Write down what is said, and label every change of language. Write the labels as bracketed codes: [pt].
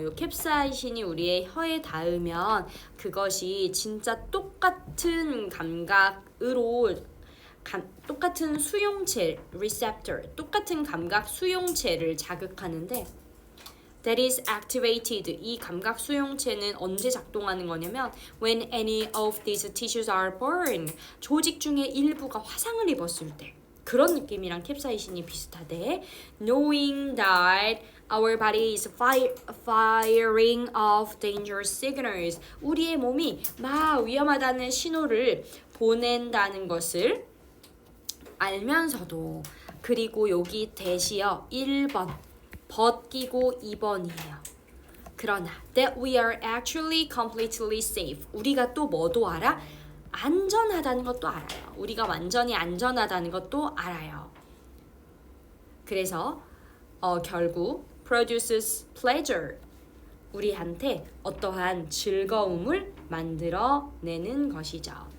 [ko] 이 캡사이신이 우리의 혀에 닿으면 그것이 진짜 똑같은 감각으로 똑같은 수용체, receptor, 똑같은 감각 수용체를 자극하는데 [en] that is activated. [ko] 이 감각 수용체는 언제 작동하는 거냐면 [en] when any of these tissues are burned. [ko] 조직 중에 일부가 화상을 입었을 때. 그런 느낌이랑 캡사이신이 비슷하대. [en] Knowing that our body is firing off dangerous signals. [ko] 우리의 몸이 막 위험하다는 신호를 보낸다는 것을 알면서도, 그리고 여기 대시어 1번 벗기고 2번이에요. 그러나 [en] that we are actually completely safe. [ko] 우리가 또 뭐도 알아? 안전하다는 것도 알아요. 우리가 완전히 안전하다는 것도 알아요. 그래서 결국 [en] produces pleasure. [ko] 우리한테 어떠한 즐거움을 만들어내는 것이죠.